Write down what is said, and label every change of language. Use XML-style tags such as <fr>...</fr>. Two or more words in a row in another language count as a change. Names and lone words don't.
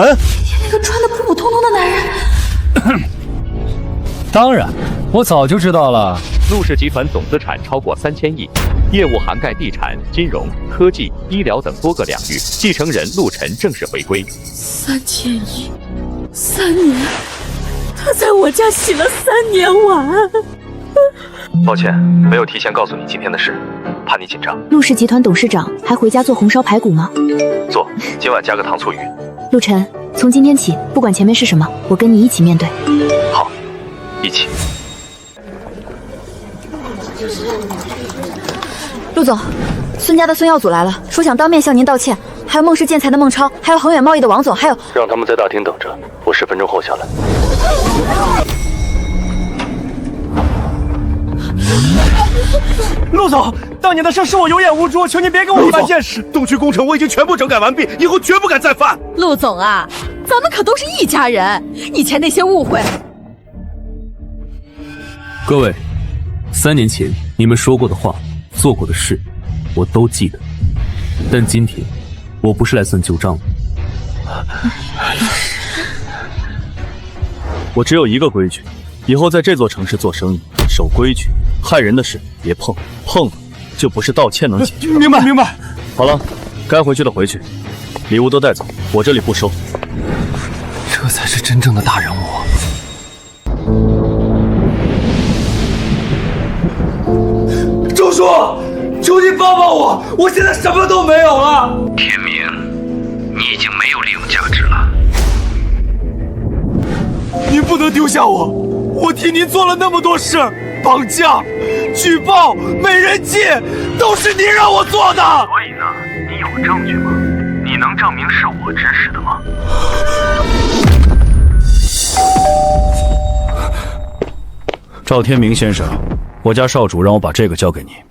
<zh>那個穿得普普通通的男人。當然，我早就知道了。陸氏集團總資產超過3000億，業務涵蓋地產、金融、科技、醫療等多個領域。繼承人陸晨正式回歸。 3000億 ，3年，他在我家洗了3年碗。抱歉，没有提前告诉你今天的事，怕你紧张。陆氏集团董事长还回家做红烧排骨吗？做，今晚加个糖醋鱼。陆晨，从今天起，不管前面是什么，我跟你一起面对。好，一起。陆总，孙家的孙耀祖来了，说想当面向您道歉。还有孟氏建材的孟超，还有恒远贸易的王总，还有…… 让他们在大厅等着，我10 分鐘後下來。陸總，當年的事是我有眼無珠，求您別給我一般見識。東區工程我已經全部整改完畢，以後絕不敢再犯。陸總啊，咱們可都是一家人，以前那些誤會。各位，3年前你們說過的話、做過的事，我都記得。但今天，我不是來算舊賬的。我只有一個規矩，以後在這座城市做生意，守規矩，害人的事別碰，碰了就不是道歉能解決。明白，明白。好了，該回去的回去，禮物都帶走，我這裡不收。這才是真正的大人物。周叔，求你幫幫我，我現在什麼都沒有了。天明，你已經沒有利用價值了。您不能丟下我，我替您做了那麼多事，綁架、舉報、美人計，都是您讓我做的。所以呢，你有證據嗎？你能證明是我指使的嗎？趙天明先生，我家少主讓我把這個交給你。</zh>